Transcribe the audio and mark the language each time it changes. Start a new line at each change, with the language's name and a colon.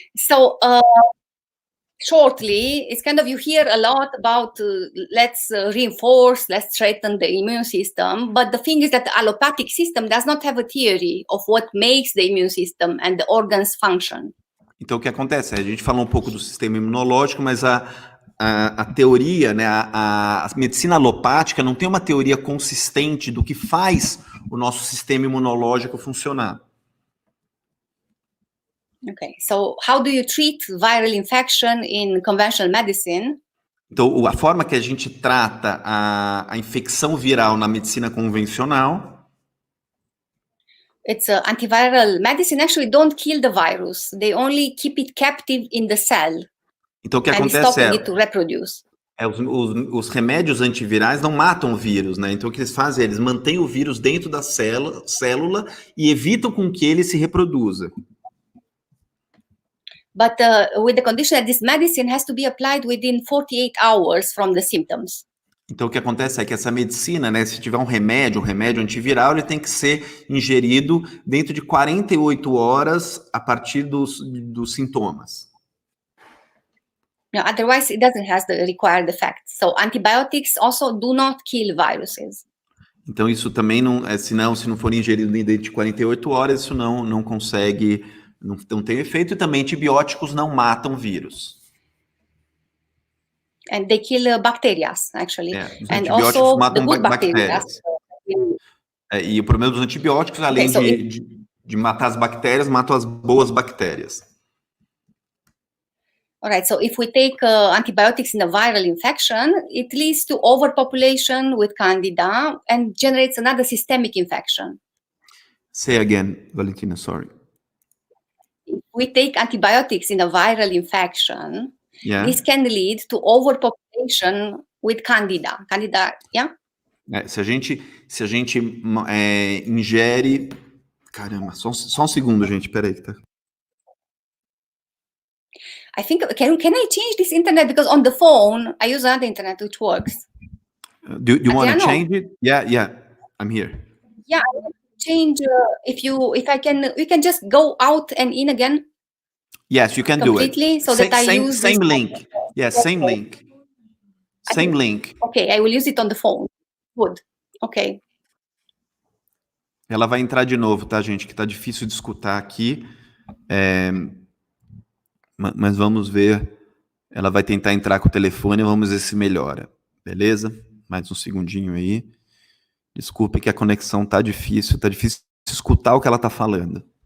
English: So, shortly, it's kind of, you hear a lot about let's reinforce, let's strengthen the immune system. But the thing is that the allopathic system does not have a theory of what makes the immune system and the organs function.
Portuguese: Então, o que acontece? A gente falou um pouco do sistema imunológico, mas a teoria, né, a medicina alopática não tem uma teoria consistente do que faz o nosso sistema imunológico funcionar.
English: Okay, so how do you treat viral infection in conventional medicine?
Portuguese: Então, a forma que a gente trata a infecção viral na medicina convencional...
English: It's antiviral medicine actually don't kill the virus. They only keep it captive in the cell.
Portuguese: Então, o que acontece os remédios antivirais não matam o vírus, né? Então, o que eles fazem é eles mantêm o vírus dentro da célula e evitam com que ele se reproduza.
English: But with the condition that this medicine has to be applied within 48 hours from the symptoms.
Portuguese: Então, o que acontece é que essa medicina, né, se tiver um remédio antiviral, ele tem que ser ingerido dentro de 48 horas a partir dos sintomas.
English: No, otherwise, it doesn't have the required effect. So, antibiotics also do not kill viruses.
Portuguese: Então, isso também não, se não for ingerido dentro de 48 horas, isso não consegue, não tem efeito. E também antibióticos não matam vírus.
English: And they kill bacteria, actually.
Portuguese: Os
English: and
Portuguese: antibióticos
English: also
Portuguese: matam
English: the good
Portuguese: bactérias. E o problema dos antibióticos, além de matar as bactérias, matam as boas bactérias.
English: All right, so if we take antibiotics in a viral infection, it leads to overpopulation with candida and generates another systemic infection. Say again, Valentina, sorry. If we take antibiotics in a viral infection, this can lead to overpopulation with candida. Candida, yeah?
Portuguese: Se a gente ingere... Caramba, só um segundo, gente, peraí. Tá?
English: I think, can I change this internet? Because on the phone, I use other internet which works. Do you want to change it? Yeah, I'm here. Yeah, I want to change, we can just go out and in again. Yes, you can do it. So that I use same link. Yes, same link. Same link. Okay, I will use it on the phone. Good. Okay.
Portuguese: Ela vai entrar de novo, tá, gente? Que tá difícil de escutar aqui. Mas vamos ver. Ela vai tentar entrar com o telefone e vamos ver se melhora. Beleza? Mais um segundinho aí. Desculpe que a conexão tá difícil escutar o que ela tá falando.